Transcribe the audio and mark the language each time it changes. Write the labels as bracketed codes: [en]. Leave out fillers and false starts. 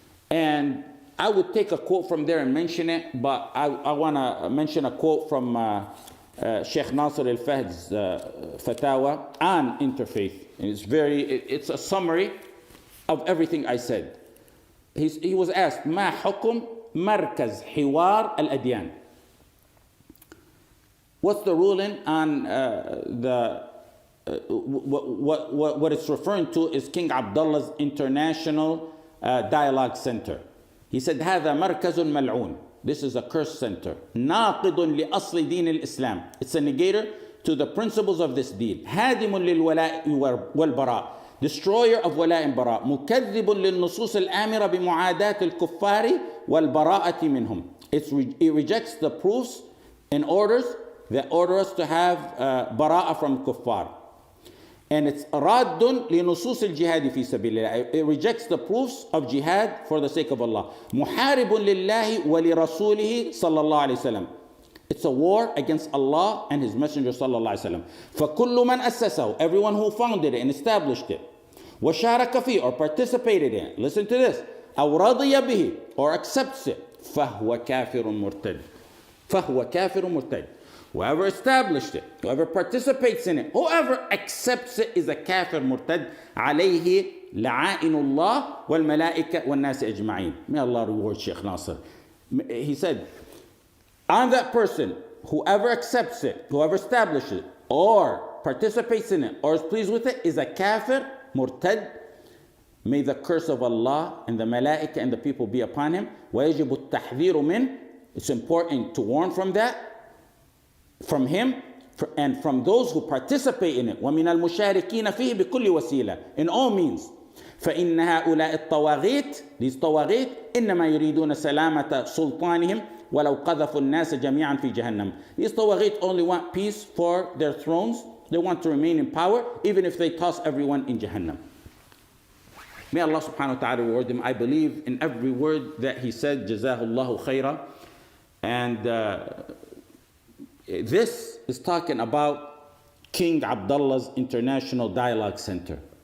[en] And I would take a quote from there and mention it, but I want to mention a quote from Sheikh Nasir al-Fahd's Fatawa on interfaith. And it's a summary of everything I said. He was asked, [ar] ما حكم مركز حوار الأديان? [en] What's the ruling on what it's referring to is King Abdullah's International Dialogue Center. He said, [ar] هذا مركز ملعون. [en] This is a cursed center. [ar] ناقض لأصل دين الإسلام. [en] It's a negator to the principles of this deen. [ar] هادم للولاء والبراء. [en] Destroyer of wala and bara. [ar] مكذب للنصوص الآمرة بمعاداة الكفار والبراءة منهم. [en] It rejects the proofs and orders that order us to have براءة from kuffar. And it's [ar] راد لنصوص الجهاد في سبيل الله. [en] It rejects the proofs of jihad for the sake of Allah. [ar] محارب لله ولرسوله صلى الله عليه وسلم. [en] It's a war against Allah and His Messenger [ar] صلى الله عليه وسلم. فكل من أسسه, [en] everyone who founded it and established it, [ar] وشارك فيه, [en] or participated in it, listen to this, [ar] أو رضي به, [en] or accepts it, [ar] فهو كافر مرتد. فهو كافر مرتد. [en] Whoever established it, whoever participates in it, whoever accepts it is a kafir murtad. [ar] عليه لعائن الله والملائكة والناس أجمعين. [en] May Allah reward Sheikh Nasir. He said, on that person, whoever accepts it, whoever establishes it, or participates in it, or is pleased with it, is a kafir, murtad. May the curse of Allah and the malaika and the people be upon him. [ar] وَيَجِبُ التَّحْذِيرُ مِنْ. [en] It's important to warn from that, from him, and from those who participate in it. [ar] وَمِنَ الْمُشَارِكِينَ فِيهِ بِكُلِّ وَسِيلَةٍ. [en] In all means. [ar] فإن هؤلاء الطواغيت, these طواغيت, إنما يريدون سلامة سلطانهم ولو قذفوا الناس جميعا في جهنم. [en] These طواغيت only want peace for their thrones. They want to remain in power, even if they toss everyone in Jahannam. May Allah subhanahu wa ta'ala reward them. I believe in every word that he said. Jazahullahu khaira. And this is talking about King Abdullah's International Dialogue Center.